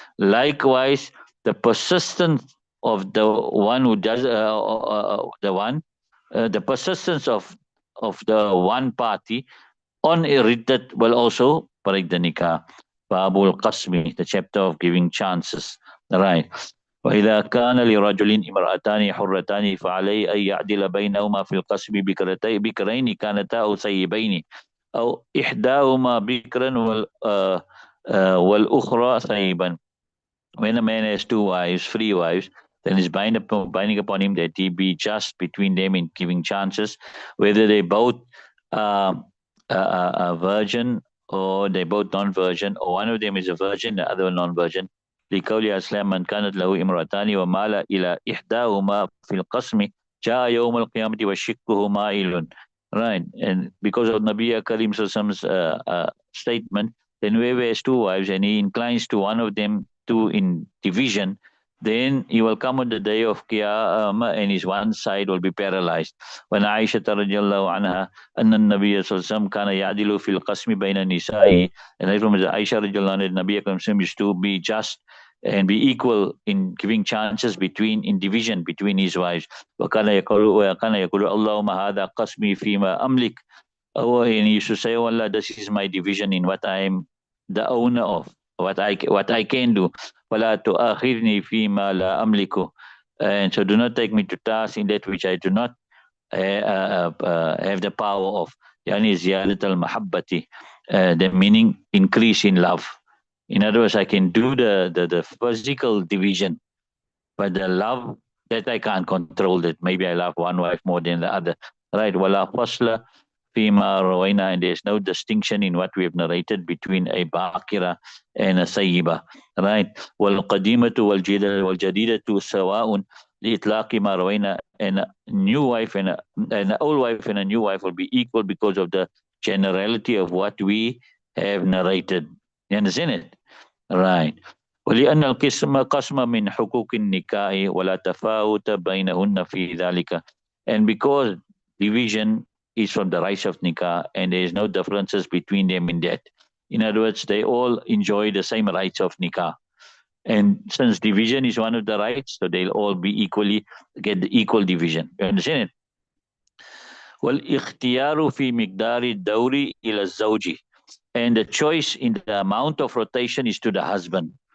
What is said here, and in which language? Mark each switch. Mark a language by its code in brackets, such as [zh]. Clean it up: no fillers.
[en] Likewise, the persistence of the one who does the persistence of the one party on a riddat will also break the nikah. Babul Qasmi, the chapter of giving chances. Right. [ar] وإذا كان لرجل امرأتان حرتان فعليه أن يعدل بينهما في القسم بكرين كانتا أو ثيبين أو إحداهما بكرا والأخرى ثيبا. [en] When a man has two wives, free wives, then it's binding upon him that he be just between them in giving chances, whether they both uh, a virgin or they both non-virgin, or one of them is a virgin, the other non-virgin. [ar] لقول أسلام من كانت له امرأتان ومال إلى إحداهما في القسم جاء يوم القيامة وشقه مائل. [en] Right, and because of Nabi Karim Sallam's statement, then whoever has two wives and he inclines to one of them to in division, then he will come on the day of Qiyamah and his one side will be paralyzed. When Aisha radiallahu anha [ar] أن النبي صلى الله عليه وسلم كان يعدل في القسم بين النساء, [en] and that from Aisha radiallahu anha, Nabi Akram used to be just and be equal in giving chances in division between his wives. [ar] وكان يقول اللهم هذا قسمي فيما أملك. [en] Oh, and he used to say, oh Allah, this is my division in what I am the owner of, what I can do. [ar] ولا تؤاخذني فيما لا أملك. [en] And so do not take me to task in that which I do not have the power of. [ar] Yani ziyadat al-mahabbati, [en] the meaning increase in love. In other words, I can do the physical division, but the love, that I can't control that. Maybe I love one wife more than the other. Right? [ar] Wala fasla fima rawaina, [en] and there's no distinction in what we have narrated between a bakira and a sayyiba. Right? [ar] Wal qadimatu wal jadidatu sawa'un liitlaqi ma rawaina, [en] and a new wife and an old wife and a new wife will be equal because of the generality of what we have narrated. You understand it? Right. [ar] ولأن القسم قسم من حقوق النكاح ولا تفاوت بينهن في ذلك. [en] And because division is from the rights of nikah and there is no differences between them in that. In other words, they all enjoy the same rights of nikah. And since division is one of the rights, so they'll all be get the equal division. You understand it? [ar] والاختيار في مقدار الدور إلى الزوج, [en] and the choice in the amount of rotation is to the husband.